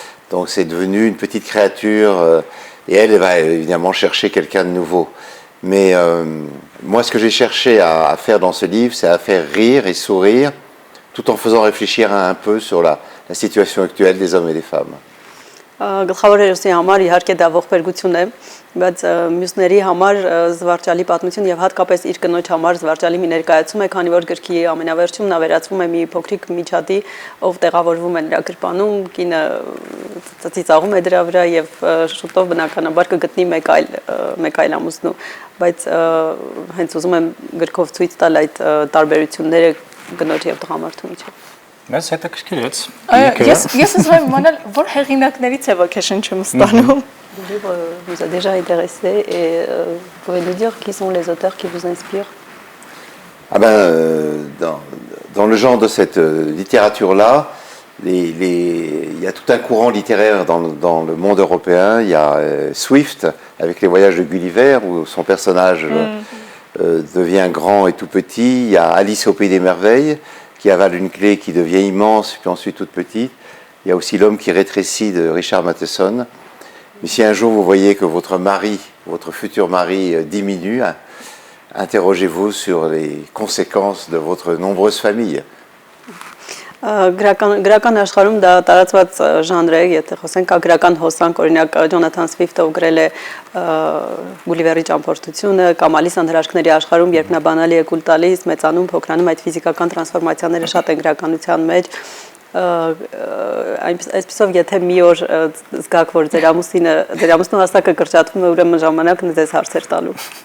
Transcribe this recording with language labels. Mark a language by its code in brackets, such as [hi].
[fr] Donc c'est devenu une petite créature et elle va évidemment chercher quelqu'un de nouveau. Mais moi ce que j'ai cherché à faire dans ce livre, c'est à faire rire et sourire tout en faisant réfléchir un peu sur la situation actuelle des hommes et des femmes. [hy] Գլխավոր հերոսի համար իհարկե դա ողբերգություն է, բայց մյուսների համար զվարճալի պատմություն եւ հատկապես իր կնոջ համար զվարճալի մի ներկայացում է, քանի որ գրքի ամենավերջում նա վերածվում է մի փոքրիկ միջադի, ով տեղավորվում է նրա գրպանում, կինը ծիծաղում է դրա վրա եւ շուտով բնականաբար կգտնի մեկ այլ ամուսնու, բայց հենց ուզում եմ գրքով ցույց տալ այդ տարբերությունները կնոջ եւ տղամարդու միջեւ։ Մեզ հետաքրքրեց։ Ես ուզում եմ իմանալ, որ հեղինակներից է ոգեշնչում ստանում։ [fr] Le livre vous a déjà intéressé et vous pouvez nous dire qui sont les auteurs qui vous inspirent? Ah ben, dans le genre de cette littérature-là, il y a tout un courant littéraire dans le monde européen. Il y a Swift avec les voyages de Gulliver où son personnage devient grand et tout petit. Il y a Alice au pays des merveilles qui avale une clé qui devient immense puis ensuite toute petite. Il y a aussi L'homme qui rétrécit de Richard Matheson. Mais si un jour vous voyez que votre mari, votre futur mari diminue, interrogez-vous sur les conséquences de votre nombreuse famille. [hy] Գրական աշխարհում դա տարածված ժանր է, եթե խոսենք գրական հոսանք, օրինակ Ջոնաթան Սվիֆտը գրել է Գուլիվերի ճամփորդությունը կամ Ալիս անհրաշքների աշխարհում, երբ նա բանալի է կուլ տալիս, մեծանում, փոքրանում, այդ ֆիզիկական տրանսֆորմացիաները շատ են գրականության մեջ, այսպեսով եթե մի օր զգաք, որ ձեր ամուսնու հասակը կրճատվում է, ուրեմն ժամանակն է ձեզ հարցեր տալու։